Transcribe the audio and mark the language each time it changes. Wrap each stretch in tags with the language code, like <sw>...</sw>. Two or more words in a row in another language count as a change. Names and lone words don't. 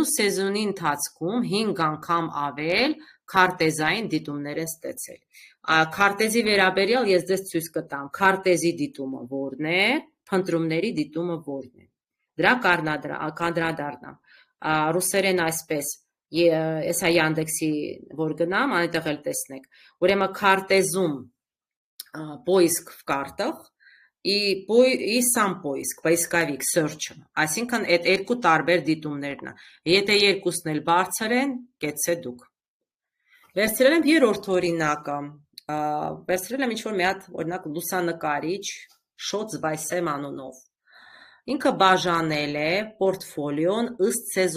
<hy>սեզոնի ընթացքում 5 անգամ ավել քարտեզային դիտումներ են ստացել։ Քարտեզի վերաբերյալ ես ձեզ ցույց կտամ, քարտեզի դիտումը որն է, փնտրումների դիտումը որն է։ Դրա կանդրադառնամ։ Ռուսերեն այսպես, եսա Yandex-ի որ գնամ, այնտեղ էլ տեսնեք։ Ուրեմն քարտեզում</hy> <ru>поиск в картах и сам поиск, поисковик,</ru> <hy>search-ը, այսինքն այդ երկու տարբեր դիտումներն են։ Եթե երկուսն էլ բարձր են, կեցե դուք։ Վերցրել եմ երրորդ օրինակը, վերցրել եմ ինչ-որ մի հատ օրինակ լուսանկարիչ Շոց Վայսեմ անունով։ Ինքը բաժանել է պորտֆոլիոն ըստ</hy>